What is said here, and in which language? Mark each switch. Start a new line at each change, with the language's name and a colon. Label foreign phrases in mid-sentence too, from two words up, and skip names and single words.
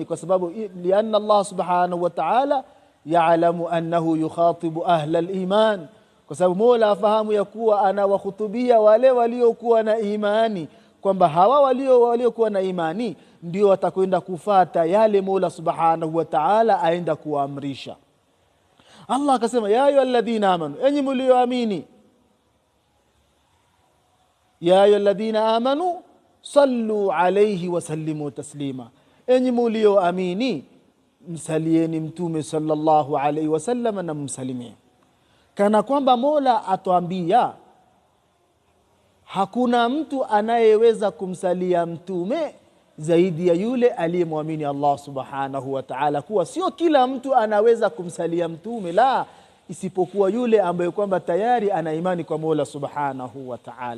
Swahili: Kwa sababu
Arabic: لأن الله سبحانه وتعالى يعلم أنه يخاطب أهل الإيمان,
Swahili: kwa sababu Mola afahamu ya kuwa anawahutubia wale waliokuwa na imani, kwamba hawa waliokuwa na imani ndio watakwenda kufata yale Mola
Arabic: سبحانه وتعالى
Swahili: aenda kuamrisha.
Arabic: Allah akasema يا أيها الذين آمنوا,
Swahili: enyi mlioamini,
Arabic: يا أيها الذين آمنوا صلوا عليه وسلموا تسليما,
Swahili: enyi mlioamini msalieni mtume
Arabic: صلى الله عليه وسلم
Swahili: na msalimie. Kana kwamba Mola atuambia hakuna mtu anayeweza kumsalia mtume zaidi ya yule aliyemwamini Allah
Arabic: سبحانه وتعالى,
Swahili: kuwa sio kila mtu anaweza kumsalia mtume, la, isipokuwa yule ambaye kwamba tayari ana imani kwa Mola
Arabic: سبحانه وتعالى.